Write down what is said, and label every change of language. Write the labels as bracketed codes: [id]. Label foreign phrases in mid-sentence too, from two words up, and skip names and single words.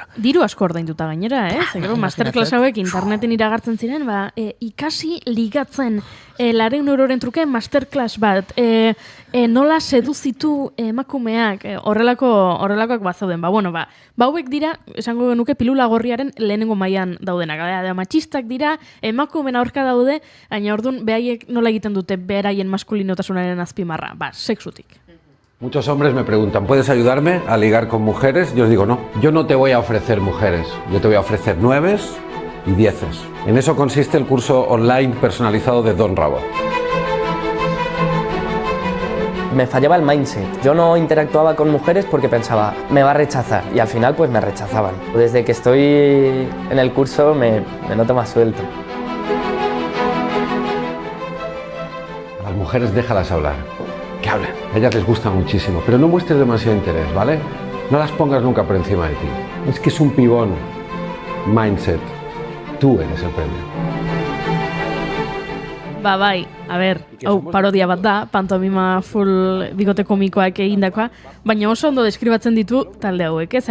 [eu] Diru asko ordainduta gainera, Zegero, masterclass hauek interneten iragartzen ziren, ikasi ligatzen, 100 euroren truke masterclass bat, nola seduzitu emakumeak, horrelakoak bazauden, hauek dira, esango genuke pilula gorriaren lehenengo mailan daudenak, matxistak dira, emakumeen aurka daude, baina orduan behaiek nola egiten dute beraien maskulinotasunaren azpimarra, sexutik. [es] Muchos hombres me preguntan, ¿puedes ayudarme a ligar con mujeres? Yo os digo, no, yo no te voy a ofrecer mujeres, yo te voy a ofrecer 9 y 10. En eso consiste el curso online personalizado de Don Rabo. Me fallaba el mindset. Yo no interactuaba con mujeres porque pensaba, me va a rechazar, y al final pues me rechazaban. Desde que estoy en el curso me noto más suelto. A las mujeres déjalas hablar. que hablen. A ellas les gusta muchísimo, pero no muestres demasiado interés, ¿vale? No las pongas nunca por encima de ti. Es que es un pibón mindset. Tú eres el premio. [eu] Bai, a ber, hau parodia bat da, pantomima full bigote komikoak egindakoa, baina oso ondo deskribatzen ditu talde hauek, ez?